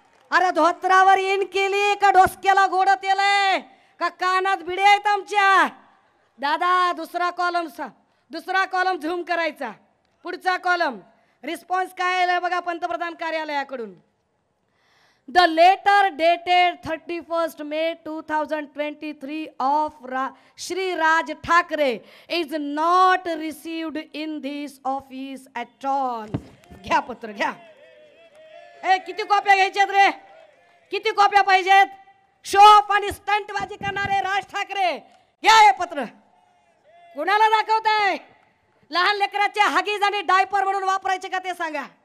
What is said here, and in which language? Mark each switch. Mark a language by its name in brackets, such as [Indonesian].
[Marathi] अरे धोत्रावर इन केली का डोसक्याला गोड तेलय का कानात बिडे आहेत आमच्या? दादा दुसरा कॉलम झूम करायचा. पुढचा कॉलम रिस्पॉन्स काय आलाय बघा पंतप्रधान कार्यालयाकडून. [English] The letter dated 31 May 2023 of Shri Raj Thackeray is not received in this office at all. [Marathi] घ्या पत्र घ्या. किती कॉप्या घ्यायच्यात रे? किती कॉप्या पाहिजेत? शो ऑफ आणि स्टंटबाजी करणारे राज ठाकरे, घ्या हे पत्र. कुणाला दाखवताय? लहान लेकराचे हगीज आणि डायपर म्हणून वापरायचे का ते सांगा.